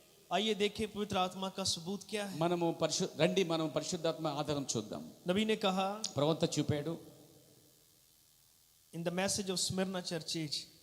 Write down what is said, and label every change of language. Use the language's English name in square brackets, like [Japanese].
[Hindi] आइए देखिए पवित्र आत्मा का सबूत क्या है। [Telugu] మనము రండి మనం పరిశుద్ధాత్మ ఆధారం చూద్దాం. [Hindi] नबी ने कहा [Telugu] ప్రవక్త చూపాడు. [English] in the message of Smyrna church age,